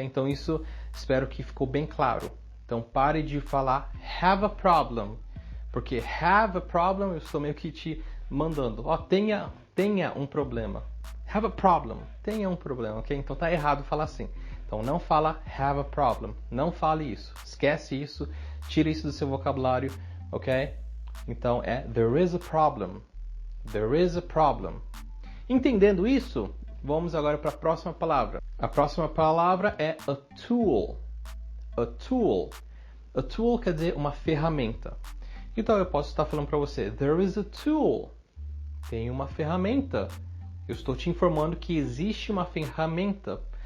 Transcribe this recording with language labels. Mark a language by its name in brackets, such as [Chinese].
[Portuguese] Então isso espero que ficou bem claro. Então pare de falar [English] have a problem, [Portuguese] porque have a problem eu estou meio que te mandando, tenha um problema. [English] Have a problem, [Portuguese] tenha um problema, ok? Então tá errado falar assim. Então não fala have a problem, não fale isso. Esquece isso, tira isso do seu vocabulário, ok? [English] Então there is a problem. There is a problem. [Portuguese] Entendendo isso, vamos agora para a próxima palavra. A próxima palavra é a tool. A tool. A tool quer dizer uma ferramenta. Então eu posso estar falando para você, [English] there is a tool. [Portuguese] Tem uma ferramenta. Eu estou te informando que existe uma ferramenta.